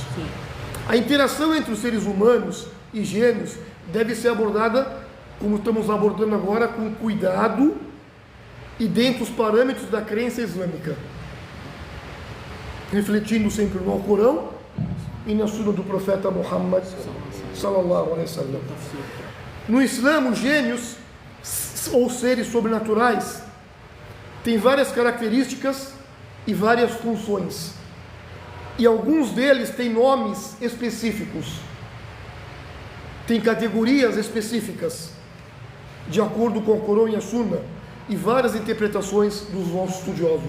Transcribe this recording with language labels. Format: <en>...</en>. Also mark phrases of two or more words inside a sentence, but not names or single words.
<pt>A interação entre os seres humanos e gênios deve ser abordada, como estamos abordando agora, com cuidado e dentro dos parâmetros da crença islâmica, refletindo sempre no Alcorão e na sunna do profeta Muhammad</pt> <ar>صلى الله عليه وسلم.</ar> <pt>No Islã, os gênios ou seres sobrenaturais têm várias características e várias funções, e alguns deles têm nomes específicos, têm categorias específicas, de acordo com o Alcorão e a Sunna, e várias interpretações dos nossos estudiosos.</pt>